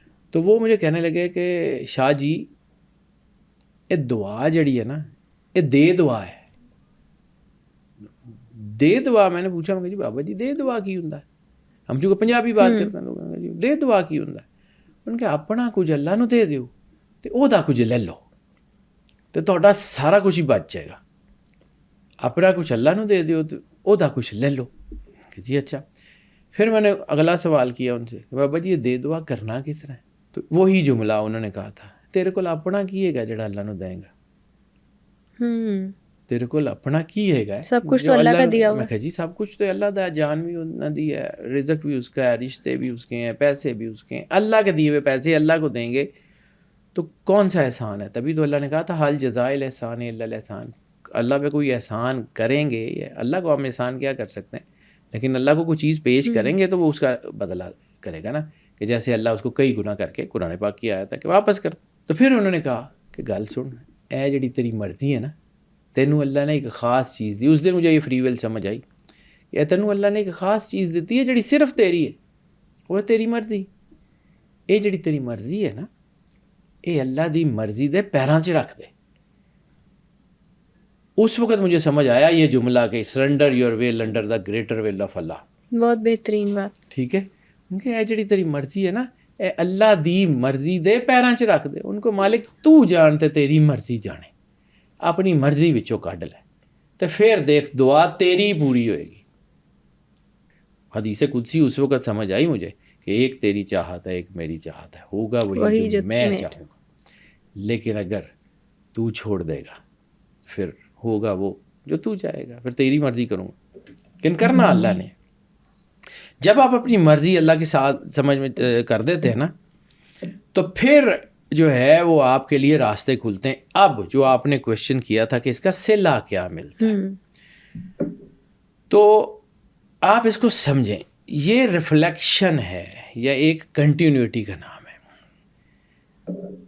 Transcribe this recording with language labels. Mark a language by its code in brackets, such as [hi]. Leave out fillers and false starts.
[ur] تو وہ مجھے کہنے لگے کہ شاہ جی یہ دعا جڑی ہے نا یہ دے دعا ہے. دے دعا, میں نے پوچھا میں کہ [pa] جی بابا جی دے دعا کی ہوندا ہے؟ [ur] ہم جو پنجابی بات کرتے ہیں لوگ [pa] جی دے دعا کی ہوندا ہے. ان کے اپنا کچھ اللہ نو دے دیو تے او دا کچھ لے لو تے تہاڈا سارا کچھ ہی بچ جائے گا. اپنا کچھ اللہ نو دے دیو تے او دا کچھ لے لو. [ur] کہ جی اچھا. پھر میں نے اگلا سوال کیا ان سے کہ بابا جی یہ دے دعا کرنا کس طرح ہے؟ تو وہی جملہ انہوں نے کہا تھا, [pa] تیرے کول اپنا کی ہے گا [ur] جڑا اللہ نو دیں گا, تیرے کول اپنا کی ہے گا, سب کچھ تو اللہ کا دیا ہوا. میں کہا جی سب کچھ تو اللہ دا, جان بھی انہوں نے دی ہے, رزق بھی اس کا ہے, رشتے بھی اس کے ہیں, پیسے بھی اس کے ہیں, اللہ کے دیے ہوئے پیسے اللہ کو دیں گے تو کون سا احسان ہے؟ تبھی تو اللہ نے کہا تھا [ar] حل جزائے الاحسان الا الاحسان. [ur] اللہ پہ کوئی احسان کریں گے, اللہ کو ہم احسان کیا کر سکتے ہیں, لیکن اللہ کو کوئی چیز پیش کریں گے تو وہ اس کا بدلہ کرے گا نا, کہ جیسے اللہ اس کو کئی گناہ کر کے قرآن پاک کی آیا تھا کہ واپس کر. تو پھر انہوں نے کہا کہ [pa] گل سن, اے جڑی تیری مرضی ہے نا, تینوں اللہ نے ایک خاص چیز دی. [ur] اس دن مجھے یہ فری ویل سمجھ آئی کہ [pa] تینوں اللہ نے ایک خاص چیز دیتی ہے جڑی صرف تیری ہے, [ur] وہ ہے تیری مرضی. [pa] اے جڑی تیری مرضی ہے نا اے اللہ دی مرضی دے پیراں 'چ رکھ دے. [ur] اس وقت مجھے سمجھ آیا یہ جملہ کہ [en] Surrender your will under the greater will of Allah. [ur] بہت بہترین بات. ٹھیک ہے, کیونکہ [pa] اے جڑی تیری مرضی ہے نا اے اللہ دی مرضی دے پیراں 'چ رکھ دے. ان کو مالک تو جان تے تیری مرضی جانے, اپنی مرضی وچوں کڈ لے تے پھر دیکھ دعا تیری پوری ہوئے گی. [ur] حدیث قدسی اس وقت سمجھ آئی مجھے کہ ایک تیری چاہت ہے ایک میری چاہت ہے, ہوگا وہی جو میں چاہوں گا. لیکن اگر تو چھوڑ دے گا پھر ہوگا وہ جو تو چاہے گا, پھر تیری مرضی کروں گا. لیکن کرنا اللہ نے. جب آپ اپنی مرضی اللہ کے ساتھ سمجھ میں کر دیتے ہیں نا تو پھر جو ہے وہ آپ کے لیے راستے کھلتے ہیں. اب جو آپ نے کویشچن کیا تھا کہ اس کا صلہ کیا ملتا ہے, تو آپ اس کو سمجھیں, یہ ریفلیکشن ہے یا ایک کنٹینیوٹی کا نام ہے.